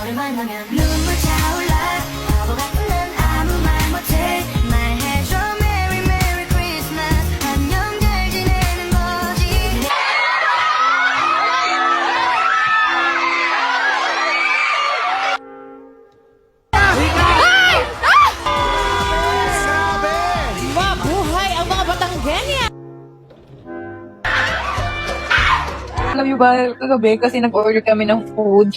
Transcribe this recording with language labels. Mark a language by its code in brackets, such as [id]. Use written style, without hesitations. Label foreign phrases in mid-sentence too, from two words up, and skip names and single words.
[ko] 만나면 눈물 차올라 바보 같은 난 아무 말 못해 말해줘 [en] Merry Merry Christmas [ko] 안녕 잘 지내는 거지. [tl] Mabuhay ang mga Batanggenya! Alam niyo ba, kagabi kasi nag-order kami ng food.